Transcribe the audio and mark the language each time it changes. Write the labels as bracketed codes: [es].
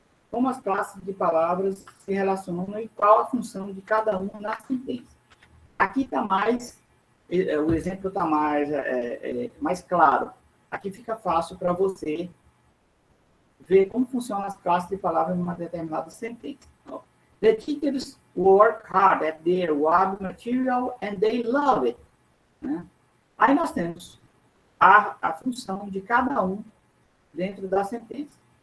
[pt] Como as classes de palavras se relacionam e qual a função de cada uma na sentença. Aqui está mais, o exemplo está mais claro. Aqui fica fácil para você ver como funcionam as classes de palavras numa determinada sentença. [en] The teachers work hard at their web material and they love it. [pt] Né? Aí nós temos a função de cada um dentro da sentença.